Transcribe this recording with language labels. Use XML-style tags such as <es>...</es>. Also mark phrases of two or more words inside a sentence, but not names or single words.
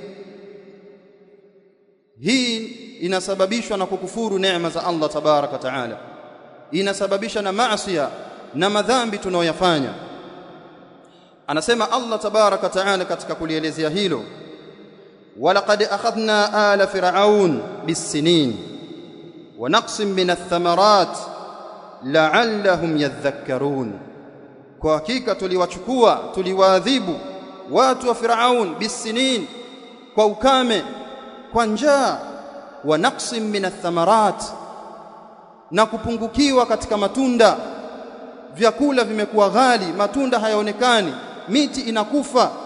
<sw>Hii inasababishwa na kukufuru neema za</sw> <ar>الله تبارك وتعالى,</ar> <sw>inasababisha na maasiya na madhambi tunayoyafanya. Anasema</sw> <ar>الله تبارك وتعالى</ar> <sw>katika kulielezea hilo,</sw> <ar>ولقد أخذنا آل فرعون بالسنين ونقص من الثمرات لعلهم يذكرون,</ar> <sw>kwa hakika tuliwaadhibu watu wa Firaun bis-sinin, kwa ukame, kwa njaa,</sw> <ar>ونقص من الثمرات,</ar> <sw>na kupungukiwa katika matunda, vyakula vimekuwa ghali, matunda hayaonekani, miti inakufa.</sw>